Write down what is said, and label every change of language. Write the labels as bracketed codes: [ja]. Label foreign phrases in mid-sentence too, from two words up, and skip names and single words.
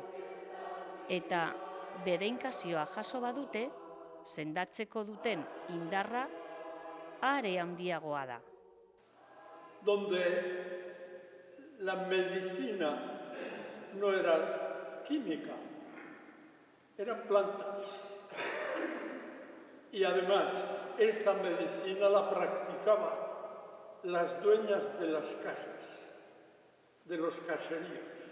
[eu] Eta bedeinkazioa jaso badute, sendatzeko duten indarra are handiagoa da. [es] Donde la medicina no era química, eran plantas. Y además, esta medicina la practicaban las dueñas de las casas, de los caseríos.